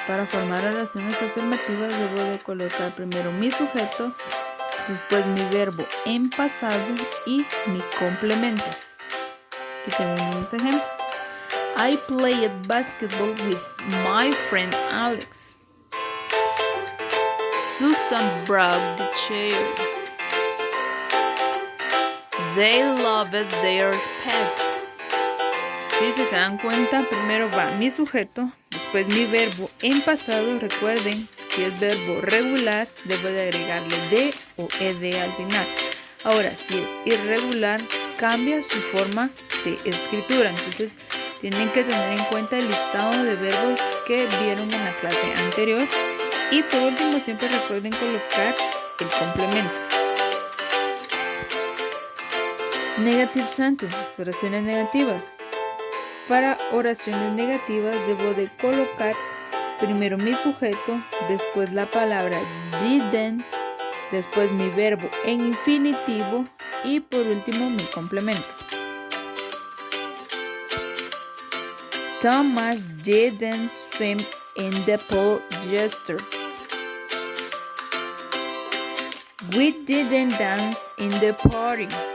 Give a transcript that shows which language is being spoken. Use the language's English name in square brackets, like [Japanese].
[Spanish] Para formar oraciones afirmativas debo de colocar primero mi sujeto, después mi verbo en pasado y mi complemento. Aquí tengo unos ejemplos. [English] I played basketball with my friend Alex. Susan brought the chair. They loved their pet. [Spanish] Si se dan cuenta, primero va mi sujeto, después mi verbo en pasado. Recuerden, si es verbo regular, debo de agregarle de o ed al final. Ahora, si es irregular, cambia su forma de escritura. Entonces, tienen que tener en cuenta el listado de verbos que vieron en la clase anterior. Y por último, siempre recuerden colocar el complemento. [English] Negative sentences, [Spanish] oraciones negativas. Para oraciones negativas debo de colocar primero mi sujeto, después la palabra didn't, después mi verbo en infinitivo y por último mi complemento. [English] Thomas didn't swim in the pool yesterday. We didn't dance in the party.